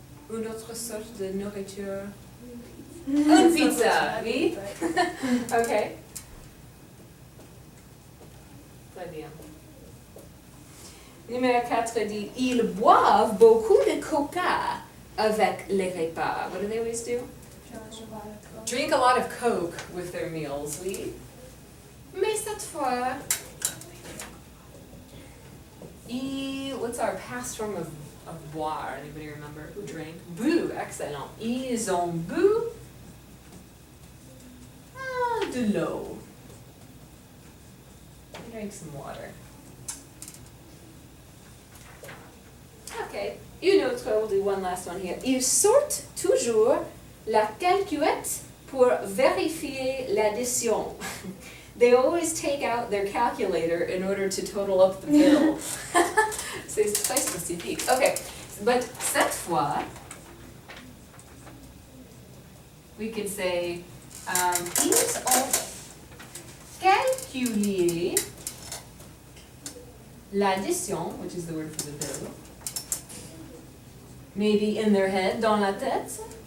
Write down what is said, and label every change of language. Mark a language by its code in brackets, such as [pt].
[fr] Une autre sorte de nourriture? Une pizza, oui? Okay. Très bien. Numéro 4 dit, ils boivent beaucoup de coca avec les repas. [en] What do they always do? Drink a lot of Coke with their meals, oui? [fr] Mais cette fois, [en] what's our past form of boire? Anybody remember? Who drank? Bu, excellent. [fr] Ils ont bu de l'eau. [en] Drink some water. [fr] Okay, une autre, [en] we'll do one last one here. [fr] Ils sortent toujours la calculette pour vérifier l'addition. [en] They always take out their calculator in order to total up the bill. [fr] C'est très spécifique. [en] Okay, but [fr] cette fois, [en] we can say, [fr] ils ont calculé l'addition, [en] which is the word for the bill, maybe in their head, [fr] dans la tête.